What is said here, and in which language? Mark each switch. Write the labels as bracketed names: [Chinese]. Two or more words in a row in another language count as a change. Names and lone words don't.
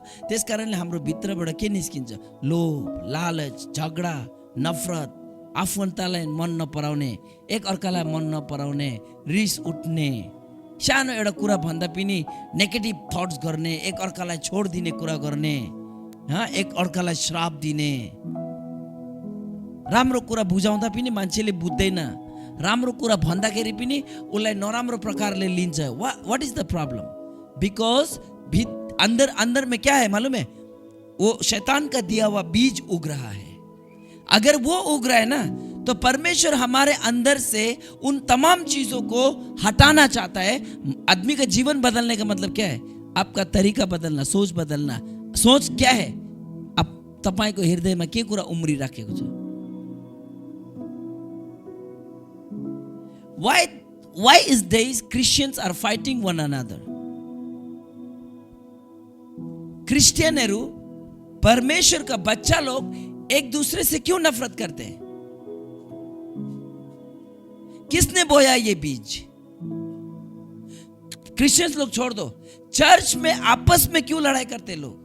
[Nepali] त्यसकारणले हाम्रो भित्रबाट के निस्किन्छ? लोभ, लालच, झगडा, नफरत, आफन्तलाई मन नपराउने, एक अर्कालाई मन नपराउने, रिस उठ्ने, सानो एउटा कुरा भन्दा पनि [English] negative thoughts [Nepali] गर्ने, एक अर्कालाई छोडिदिने कुरा गर्ने, एक अर्कालाई श्राप दिने। राम्रो कुरा बुझाउँदा पनि मान्छेले बुझ्दैन, राम्रो कुरा भन्दाखेरि पनि उसलाई नराम्रो प्रकारले लिन्छ। [English] what is the problem? [Hindi] बिकॉज अंदर में क्या है मालूम है? वो शैतान का दिया हुआ बीज उग रहा है। अगर वो उग रहा है ना, तो परमेश्वर हमारे अंदर से उन तमाम चीजों को हटाना चाहता है। आदमी का जीवन बदलने का मतलब क्या है? आपका तरीका बदलना, सोच बदलना। सोच क्या है? [Nepali] अब तपाईको हृदयमा के कुरा उम्री राखेको छ? [English] Why is these Christians are fighting one another? [Hindi] क्रिश्चियनहरू, परमेश्वर का बच्चा लोग एक दूसरे से क्यों नफरत करते हैं? किसने बोया ये बीज? क्रिश्चियंस लोग छोड़ दो, चर्च में आपस में क्यों लड़ाई करते लोग?